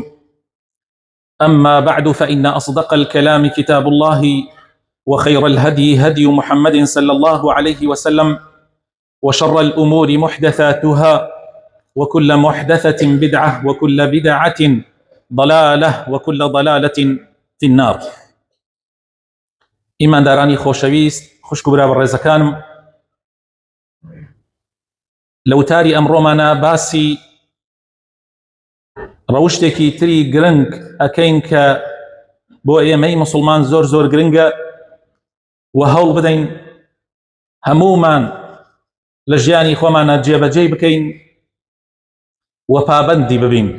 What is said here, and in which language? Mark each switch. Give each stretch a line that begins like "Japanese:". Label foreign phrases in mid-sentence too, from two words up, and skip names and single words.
Arabic: أما بعد، فإن أصدق الكلام كتاب الله، وخير الهدي هدي محمد صلى الله عليه وسلم، وشر الأمور محدثاتها، وكل محدثة بدعة، وكل بدعة ضلالة، وكل ضلالة في النار.
Central Kurdish: إيمان داراني خوشويست، خوشكو برا بالرزكانم، لو تاری ئەمڕۆمانە باسی ڕەوشتێکی تری گرنگ ئەکەین کە بۆ ئێمەی مسلمان زۆر گرنگە و هەوڵ بدەین هەموومان لە ژیانی خۆمانە جێبەجێ بکەین و پابەندی ببین.